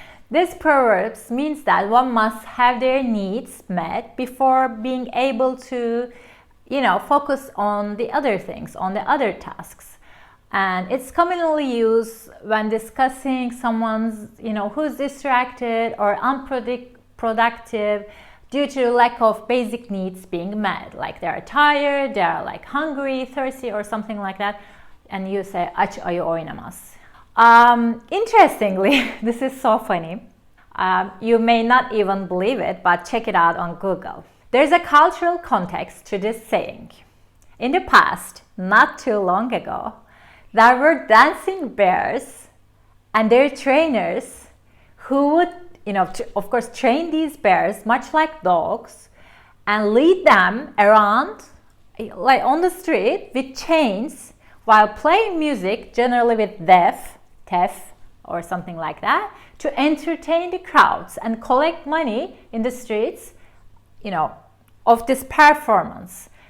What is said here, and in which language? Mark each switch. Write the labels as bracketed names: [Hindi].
[English] This proverb means that one must have their needs met before being able to, focus on the other things, on the other tasks. And it's commonly used when discussing someone's, who's distracted or unproductive due to lack of basic needs being met. Like they're tired, they're like hungry, thirsty, or something like that. And you say, [Turkish] aç ayı oynamaz. [English] Interestingly, this is so funny. You may not even believe it, but check it out on Google. There's a cultural context to this saying. In the past, not too long ago, there were dancing bears and their trainers who would, of course, train these bears much like dogs and lead them around like on the street with chains while playing music, generally with tef or something like that, to entertain the crowds and collect money in the streets, of this performance.